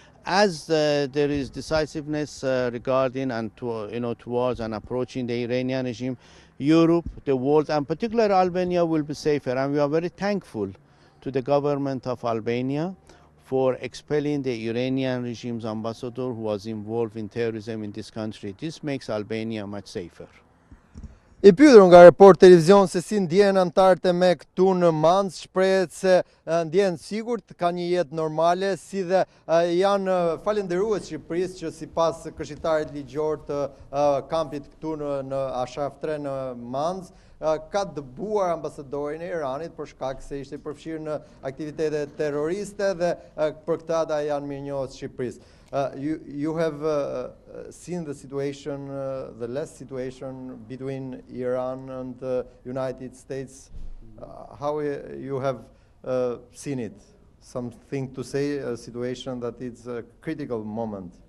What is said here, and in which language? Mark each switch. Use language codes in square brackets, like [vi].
[en] As there is decisiveness regarding and towards and approaching the Iranian regime, Europe, the world, and particularly Albania will be safer. And we are very thankful to the government of Albania for expelling the Iranian regime's ambassador who was involved in terrorism in this country. This makes Albania much safer. [sq] I pyetur nga Report Televizion se si ndjehen anëtarët e me këtu në Manëz, shprehet se ndjehen sigurt, ka një jetë normale, si dhe janë falendërues Shqipërisë që sipas këshilltarit ligjor të kampit këtu në Ashraf 3 në Manëz, ka dëbuar ambasadorin e Iranit për shkak se ishte përfshirë në aktivitete terroriste dhe për këtë ata janë mirënjohës Shqipërisë. [en] You have seen the situation, the last situation between Iran and the United States. How you have seen it? Something to say, a situation that is a critical moment.